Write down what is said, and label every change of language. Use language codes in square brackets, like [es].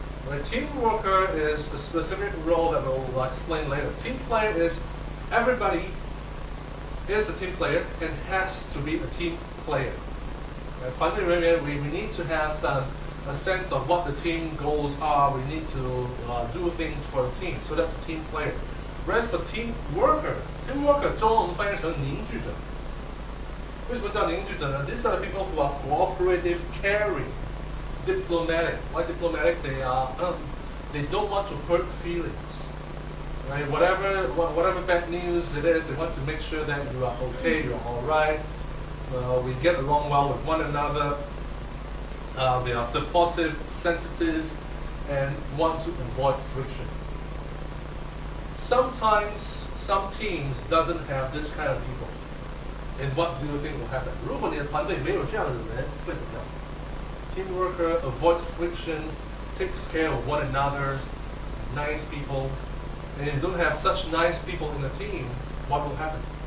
[en] A team worker is a specific role that we'll explain later. Team player is everybody is a team player and has to be a team player. Right? We need to have a sense of what the team goals are. We need to do things for the team. So that's a team player. Whereas for team worker [zh] 中文我们翻译成凝聚者。为什么叫凝聚者呢？ [en] These are the people who are cooperative, caring, diplomatic. Why diplomatic? They don't want to hurt feelings. Right? Whatever bad news it is, they want to make sure that you are okay, you're all right. We get along well with one another. They are supportive, sensitive, and want to avoid friction. Sometimes some teams doesn't have this kind of people. And what do you think will happen? [zh] 如果你的团队没有这样的人，会怎么样？ [en] Team worker avoids friction, takes care of one another, nice people. And if you don't have such nice people in the team, what will happen?